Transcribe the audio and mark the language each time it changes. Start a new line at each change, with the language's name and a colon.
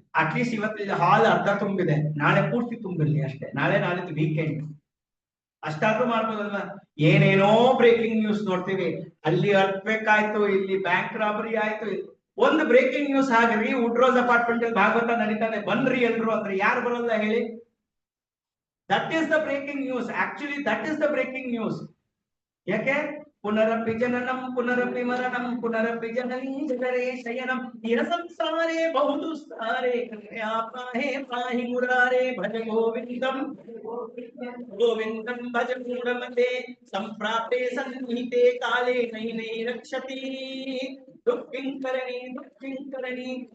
Kannada: At least ಇವತ್ತು ಹಾಲ್ ಅರ್ಧ ತುಂಬಿದೆ, ನಾಳೆ ಪೂರ್ತಿ ತುಂಬಿರ್ಲಿ ಅಷ್ಟೇ. ನಾಳಿದ್ದು ವೀಕೆಂಡ್, ಅಷ್ಟಾದ್ರೂ ಮಾಡ್ಬೋದಲ್ವಾ? ಏನೇನೋ ಬ್ರೇಕಿಂಗ್ ನ್ಯೂಸ್ ನೋಡ್ತೀವಿ. ಅಲ್ಲಿ ಅರ್ಥಕ್ವೇಕ್ ಆಯ್ತು, ಇಲ್ಲಿ ಬ್ಯಾಂಕ್ ರಾಬರಿ ಆಯ್ತು. ಒಂದು ಬ್ರೇಕಿಂಗ್ ನ್ಯೂಸ್ ಹಾಗ್ರಿ, ವುಡ್ರೋಸ್ ಅಪಾರ್ಟ್ಮೆಂಟ್ ಅಲ್ಲಿ ಭಾಗವತ ನಡೀತಾನೆ, ಬನ್ರಿ ಎಲ್ರು ಅಂದ್ರೆ ಯಾರು ಬರೋಲ್ಲ ಹೇಳಿ?
English: That is the breaking news. Actually, that is the breaking news.
Kannada: ಯಾಕೆ?
Sanskrit: ಪುನರಪಿ ಜನನಂ ಪುನರಪಿ ಮರಣಂ ಪುನರಪಿ ಜನನೀ ಜಗರೇ ಶಯನಂ ಇಹ ಸಂಸಾರೇ ಬಹುದುಸ್ತಾರೇ ಕೃಪಯಾ ಪಾಹಿ ಪಾಹಿ ಮುರಾರೇ ಭಜ ಗೋವಿಂದಂ ಗೋವಿಂದಂ ಭಜ ಮೂಢಮತೆ ಸಂಪ್ರಾಪ್ತೆ ಸನ್ನಿಹಿತೆ ಕಾಲೇ ನೈ ನೈ ರಕ್ಷತಿ ದುಃಖಿಂಕರಣಿ ದುಃಖಿಂಕರಣಿ.